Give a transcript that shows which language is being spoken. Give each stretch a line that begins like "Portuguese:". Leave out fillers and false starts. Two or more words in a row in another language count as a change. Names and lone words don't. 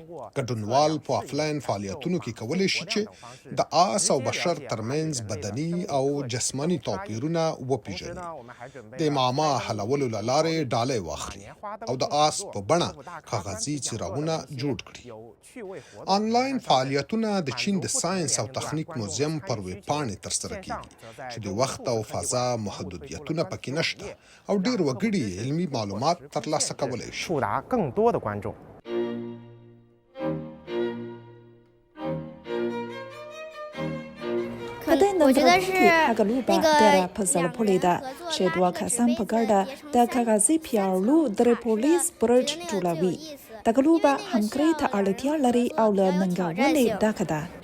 Pashto: ګډونوال په آفلاین فعالیتونو کې کولی شي چې د آس او بشر ترمنځ بدني او جسماني توپیرونه وپیژني، د معما حلولو له لارې ډالۍ واخلي او د آس په بڼه کاغذي څراغونه جوړ کړي. آنلاین فعالیتونه د چین د ساينس او تخنیک موزیم پر ویب پاڼې ترسره کیږي چې د وخت او فضا محدودیتونه پکې نشته او ډیر وګړي علمي معلومات ترلاسه کولی شي.
Chinese: 触达更多的观众。
Pashto: په دې نندارتون کې هغه لوبه ډېره په زړه پورې ده چې دوه کسان په ګډه د کاغذي پیاړو د پولیس برج جوړوي. دغه لوبه همکارۍ ته اړتیا لري او له ننګونې ډکه ده.